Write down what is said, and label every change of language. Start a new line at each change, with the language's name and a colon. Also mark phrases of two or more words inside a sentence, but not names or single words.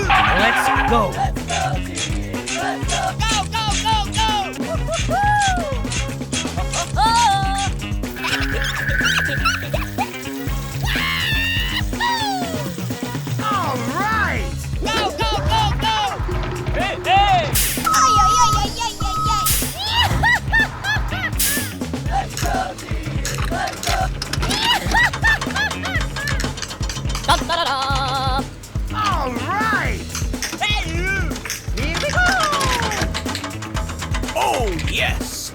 English: Let's go. Go, go, go, go! All right. Go, go, go, go! Hey, hey! Ay, ay, ay, ay, ay, ay, ay. All right. Hey, you! Here we go. Oh, yes.